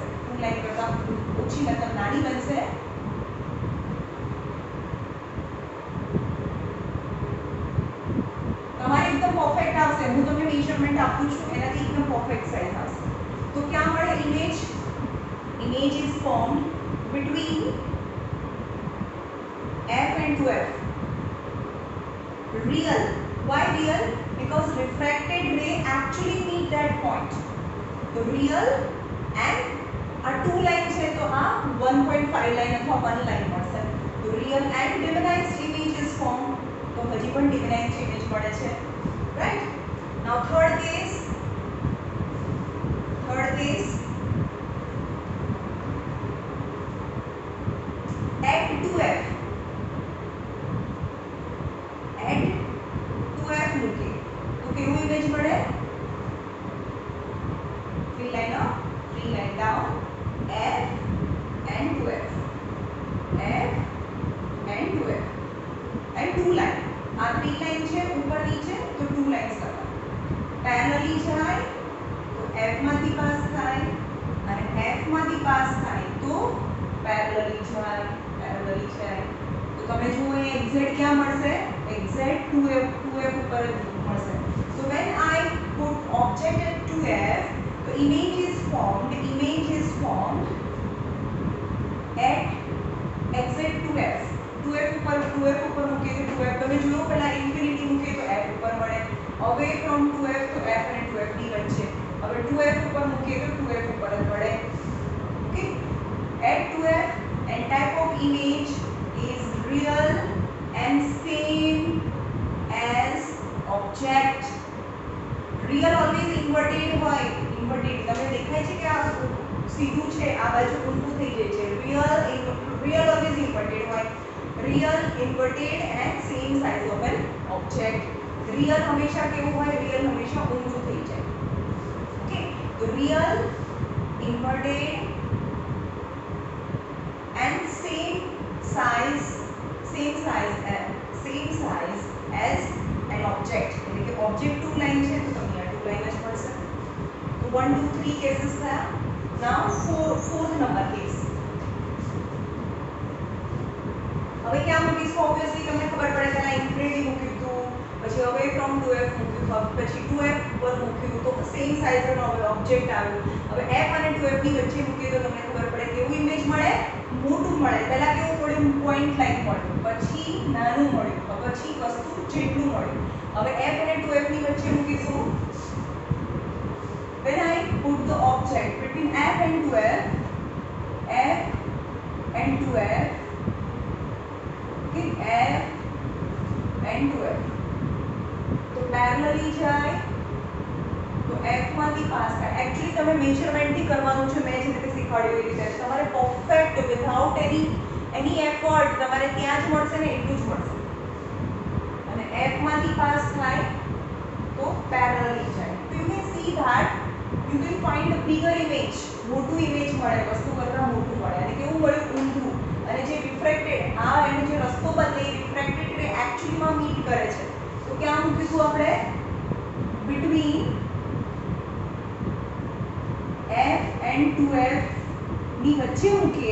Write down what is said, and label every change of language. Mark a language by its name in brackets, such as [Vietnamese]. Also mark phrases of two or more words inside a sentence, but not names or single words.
[Gujarati] 2 લાઈન કરતા ઓછી મતલબ નાની બનશે. તમારે એકદમ પરફેક્ટ આવશે. હું તમને મેઝરમેન્ટ આપું છું એનાથી એકદમ પરફેક્ટ સાઈઝ આવશે. તો ક્યાં મળે [English] image? image is formed between F and 2F. Real. Why real? Because refracted ray actually meet that point. So real and a 2 line [Gujarati] છે તો આ [English] 1.5 line અથવા 1 line મળશે. તો real and divinized image is formed. [Gujarati] તો હજી પણ [English] divinized image [Gujarati] મળે છે. [English] Right? Now third case at 2F. [Gujarati] At 2F મૂકે તો કેવું ઇમેજ મળે? [English] 3 line up, 3 line down, F and 2F. F and 2F. And 2 line. [Gujarati] આ 3 લાઈન છે ઉપર નીચે તો 2 લાઈન્સ કરતા. પેરેલલી જાય તો F માંથી પાસ થાય અને F માંથી પાસ થાય તો પેરેલલી જાય. તો તમે જુઓ એ એક્ઝેક્ટ ક્યાં મળશે? એક્ઝેક્ટ 2F ઉપર મળશે. [English] So when I put object at 2F, the image is formed at exact 2F. [Gujarati] 2F ઉપર મૂકે તો 2F તમે જુઓ પહેલા ઇન્ફિનિટી મૂકે તો F ઉપર મળે. [English] away from 2F [Gujarati] તો F અને 2F ની વચ્ચે. હવે 2F ઉપર મૂકે તો 2F ઉપર જ મળે. ઓકે, [English] at 2F and type of image is real and same as object. Real always inverted [Gujarati] હોય. inverted તમને દેખાય છે કે આ સીધું છે, આ બાજુ ઊંધું થઈ જાય છે. [English] real always inverted હોય. real inverted and same size of an object. [Gujarati] real હંમેશા કેવું હોય? real હંમેશા ઊંધું થઈ જાય. [English] ઓકે, તો real inverted and same size as an object. [Gujarati] એટલે કે object 2 લાઈન છે તો તમને આ 2 લાઈન જ મળશે. તો 1 2 3 કેસીસ થયા. [English] now fourth number case. [Gujarati] હવે ક્યાં મૂકીશું? ઓબ્વિયસલી તમને ખબર પડે પહેલા ઇન્ફિનિટી મૂક્યું હતું, પછી [English] away from 2F [Gujarati] મૂક્યું, પછી 2F ઉપર મૂક્યું તો સેમ સાઈઝનો ઓબ્જેક્ટ આવ્યો. હવે F અને 2F ની વચ્ચે મૂકીએ તો તમને ખબર પડે કેવું ઇમેજ મળે? મોટું મળે. પહેલા કેવું મળ્યું? પોઈન્ટ લાઈન મળ્યું, પછી નાનું મળ્યું, પછી વસ્તુ જેટલું મળ્યું. હવે F અને 2F ની વચ્ચે મૂકીશું. [English] when I put the object between F and 2F, okay, F and 2F [Gujarati] તો પેરેલલી જાય તો F માંથી પાસ થાય. એક્ચ્યુઅલી તમે મેઝરમેન્ટ થી કરવાનું છે. મેં જે રીતે શીખવાડ્યું એ રીતે તમારે પરફેક્ટ [English] without any effort [Gujarati] તમારે ત્યાં જ મળશે ને એટલું જ મળશે. અને F માંથી પાસ થાય તો પેરેલલી જાય. તો [English] you can see that you can find a bigger image. [Gujarati] મોટું ઇમેજ મળે, વસ્તુ કરતા મોટું મળે. અને કેવું મળ્યું? ઊંધું. અને જે રિફ્રેક્ટેડ આ એનો જે રસ્તો બદલે [English] refracted ray [Gujarati] એક્ચ્યુઅલીમાં મીટ કરે છે. તો ક્યાં મૂકીશું આપણે? [English] between F and 2F [Gujarati] ની વચ્ચે મૂકીએ.